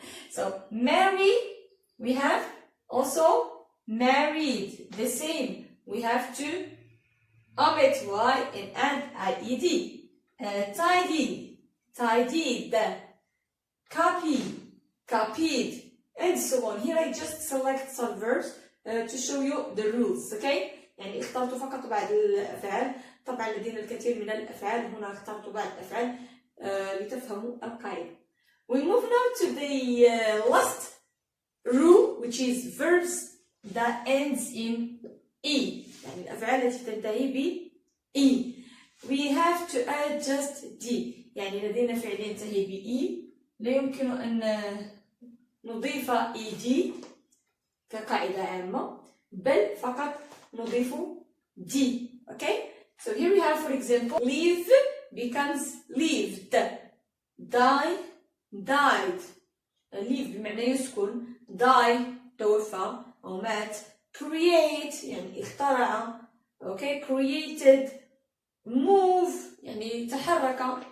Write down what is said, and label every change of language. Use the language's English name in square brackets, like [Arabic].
[English] So marry. We have also married. The same. We have to omit y and add ied. Tidy. Tidied. Copy. Copied. And so on. Here I just select some verbs to show you the rules. Okay? [Arabic] يعني اخترت فقط بعض الأفعال. طبعا لدينا الكثير من الأفعال. هنا اخترت بعض الأفعال لتفهموا القاعدة. [English] We move now to the last rule, which is verbs that ends in e. [Arabic] يعني الأفعال التي تنتهي ب e. [English] We have to add just d. [Arabic] يعني لدينا فعل ينتهي ب [English] e. [Arabic] لا يمكن أن نضيف ed كقاعدة عامة، بل فقط نضيف d. [English] Okay? So here we have, for example, live becomes lived. Die, died. [Arabic] live بمعنى يسكن. die توفى أو مات. create يعني اخترع. [English] Okay? created. [Arabic] move يعني تحرك.